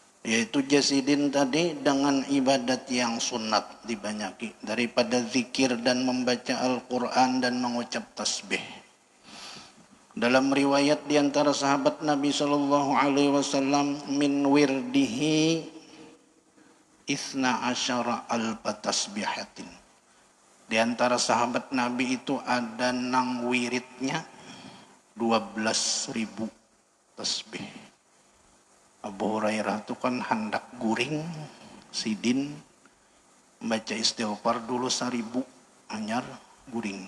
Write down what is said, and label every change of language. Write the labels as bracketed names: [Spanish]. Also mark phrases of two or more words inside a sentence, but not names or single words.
[Indonesian] Yaitu jasidin tadi dengan ibadat yang sunat dibanyaki daripada zikir dan membaca Al-Quran dan mengucap tasbih. Dalam riwayat di antara sahabat Nabi [Arabic] صلى الله عليه وسلم, من ورده اثنا عشر ألف تسبيحة. [Banjar] Di antara sahabat Nabi itu ada nang wiridnya 12.000 tasbih. Abu Hurairah itu kan hendak guring sidin baca istighfar dulu 1.000 anyar guring.